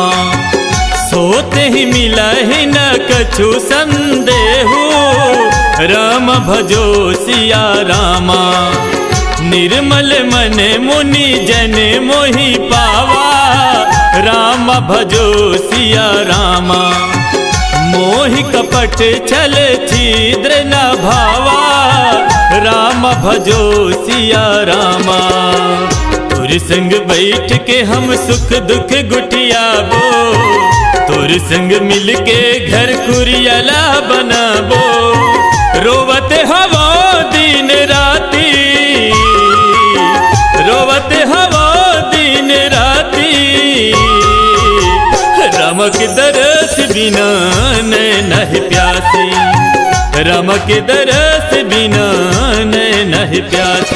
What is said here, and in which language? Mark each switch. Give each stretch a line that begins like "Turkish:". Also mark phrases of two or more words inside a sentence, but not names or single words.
Awadhi: सोते ही मिला ही न कछु संदेहु, राम भजो सिया रामा। निर्मल मन मुनि जन मोहि पावा, राम भजो सिया रामा। मोहि कपट छल छिद्र न भावा, राम भजो सिया रामा।
Chhattisgarhi: तोर संग बैठ के हम सुख दुख गुटियाबो, तोर संग मिल के घर कुरियाला बनाबो।
Bhojpuri: रोवत हवा दिन राती, रोवत हवा दिन राती, राम के दरस बिना नैन है प्यासी, राम के दरस बिना नैन है प्यासी।